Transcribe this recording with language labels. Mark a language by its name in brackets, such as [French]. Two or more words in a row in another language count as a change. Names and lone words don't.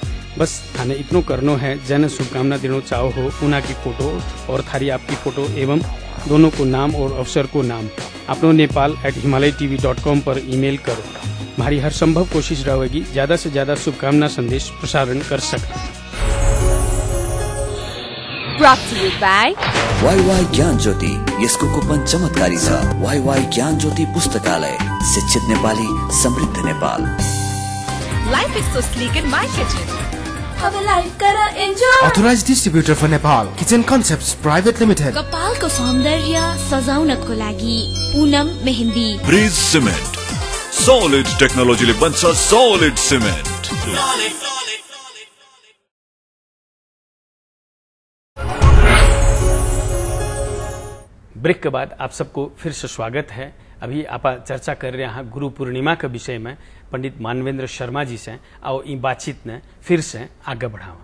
[Hindi] बस थाने इतनो करनो है, जन शुभकामना देना चाहो हो, उना की फोटो और थारी आपकी फोटो एवं दोनों को नाम और अवसर को नाम आप लोग nepal@himalayatv.com पर ईमेल करो। हमारी हर संभव कोशिश रहेगी ज्यादा से ज्यादा शुभकामना संदेश प्रसारण कर सकते। [English] Brought to you by [Nepali] वाईवाई ज्ञान ज्योति, यसको कुपन चमत्कारी छ। वाईवाई ज्ञान ज्योति पुस्तकालय, शिक्षित नेपाली, समृद्ध नेपाल। [English] Life is so sleek in my kitchen. [Nepali] अब लाइफ करा एन्जॉय। [English] Authorized distributor for Nepal, Kitchen Concepts Private Limited. [Nepali] कपालको सौन्दर्य सजाउनको लागि पूनम मेहन्दी। ब्रिज सिमेन्ट, सॉलिड टेक्नोलोजीले बन्छ सॉलिड सिमेन्ट। [Hindi] ब्रेक के बाद आप सबको फिर से स्वागत है। अभी आप चर्चा कर रहे हैं गुरु पूर्णिमा के विषय में पंडित मानवेंद्र शर्मा जी से, और ये बातचीत ने फिर से आगे बढ़ावा।